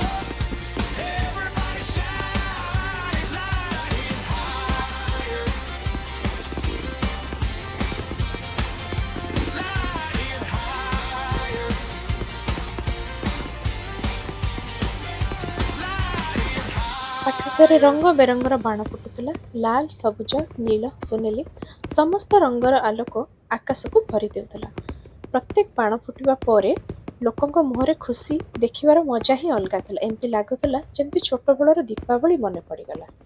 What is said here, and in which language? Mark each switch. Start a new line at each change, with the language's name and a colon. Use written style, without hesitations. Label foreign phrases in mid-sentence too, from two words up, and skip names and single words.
English: Everybody shout it, light it higher. Light it higher. Light it higher.
Odia: ଆକାଶରେ ରଙ୍ଗ ବେରଙ୍ଗର ବାଣ ଫୁଟୁଥିଲା। ଲାଲ, ସବୁଜ, ନୀଳ, ସୁନେଲି ସମସ୍ତ ରଙ୍ଗର ଆଲୋକ ଆକାଶକୁ ଭରି ଦେଉଥିଲା। ପ୍ରତ୍ୟେକ ବାଣ ଫୁଟିବା ପରେ ଲୋକଙ୍କ ମୁହଁରେ ଖୁସି ଦେଖିବାର ମଜା ହିଁ ଅଲଗା ଥିଲା। ଏମିତି ଲାଗୁଥିଲା ଯେମିତି ଛୋଟବେଳର ଦୀପାବଳି ମନେ ପଡ଼ିଗଲା।